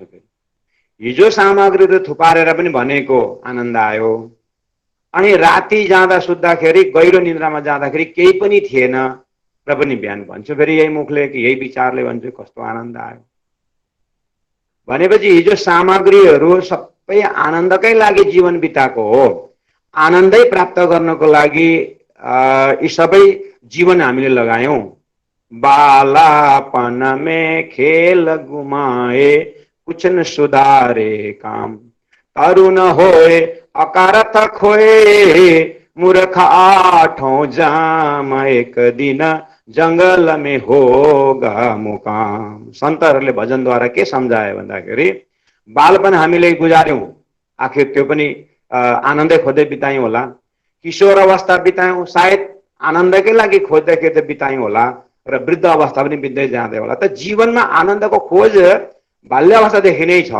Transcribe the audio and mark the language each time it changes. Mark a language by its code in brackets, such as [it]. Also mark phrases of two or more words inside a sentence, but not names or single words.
[ne] फेरि हिजो सामग्रीहरू थुपारेर पनि भनेको आनन्द आयो, अनि राति जाँदा सुत्दाखेरि गहिरो निन्द्रामा जाँदाखेरि केही पनि थिएन र पनि बिहान भन्छु फेरि यही मुखले कि यही विचारले भन्छु कस्तो आनन्द आयो भनेपछि हिजो सामग्रीहरू सबै आनन्दकै लागि जीवन बिताएको हो। आनन्दै प्राप्त गर्नको लागि यी सबै जीवन हामीले लगायौं। [hi] बालापन में खेल गुमाए कुछ न सुधारे काम, तरुण होए अकारथ खोए मूर्ख आठौं जाम, एक दिन जंगल में होगा मुकाम। [ne] सन्तहरूले भजनद्वारा के सम्झायो भन्दाखेरि बालपन हामीले गुजार्यौं, आखिर त्यो पनि आनन्दै खोज्दै बितायौं होला। किशोर अवस्था बितायौं, सायद आनन्दकै लागि खोज्दै खोज्दै बितायौं होला र वृद्ध अवस्था पनि बित्दै जाँदै होला। त जीवनमा आनन्दको खोज बाल्य अवस्थादेखि नै छ।